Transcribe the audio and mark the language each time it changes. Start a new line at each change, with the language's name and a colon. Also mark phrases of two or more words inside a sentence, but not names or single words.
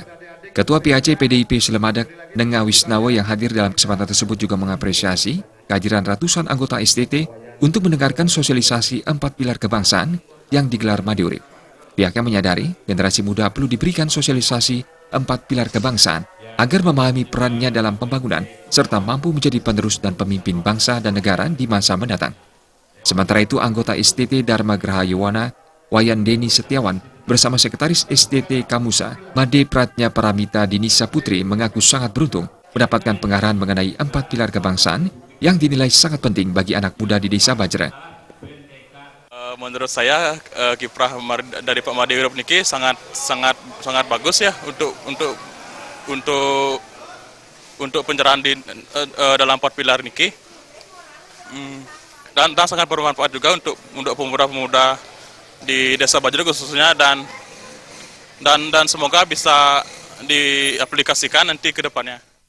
Indonesian: Ketua PAC PDIP Slemadeg, Nenga Wisnawa yang hadir dalam kesempatan tersebut juga mengapresiasi kehadiran ratusan anggota STT untuk mendengarkan sosialisasi 4 pilar kebangsaan yang digelar Made Urip. Pihaknya menyadari generasi muda perlu diberikan sosialisasi 4 pilar kebangsaan agar memahami perannya dalam pembangunan serta mampu menjadi penerus dan pemimpin bangsa dan negara di masa mendatang. Sementara itu, anggota STT Dharma Graha Yuwana, Wayan Deni Setiawan, bersama Sekretaris STT Kamusa, Made Pratnya Paramita Dinisa Putri mengaku sangat beruntung mendapatkan pengarahan mengenai 4 pilar kebangsaan yang dinilai sangat penting bagi anak muda di Desa Bajra. Menurut saya kiprah dari Pak Made Urip niki sangat bagus ya untuk pencerahan di dalam 4 pilar niki, dan sangat bermanfaat juga untuk pemuda-pemuda di Desa Bajra khususnya, dan semoga bisa diaplikasikan nanti ke depannya.